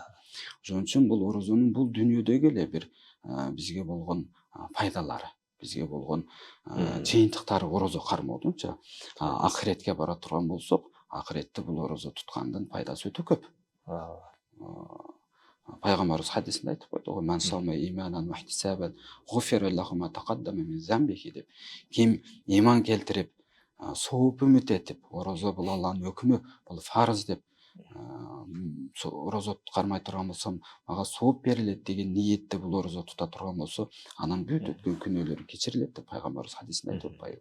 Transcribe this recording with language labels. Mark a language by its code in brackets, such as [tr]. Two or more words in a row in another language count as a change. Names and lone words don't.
[ky] Ошон үчүн бул орозонун бул дүйнөдөгү эле бир бизге болгон пайдалары, бизге болгон жыйынтыктары орозо кармоодунчу. Акыретке бара турган болсок, акыретте бул орозо туткандын пайдасы өтө көп. Пайгамбарыбыз хадисинде айтып койду го, [ar] "من صام إيمانا واحتسابا غفر له ما تقدم من ذنبه" деп. [ky] Ким иман келтирип, сооп үмүт этип, орозо бул Алланын өкүмү, бул фарыз деп, орозо туткармай турган болсом, мага сооп берилет деген ниетте бул орозо тута турган болсо, анын бүт өткөн күнөөлөрү кечирилет деп пайгамбарыбыз хадисинде айтып атпайбы.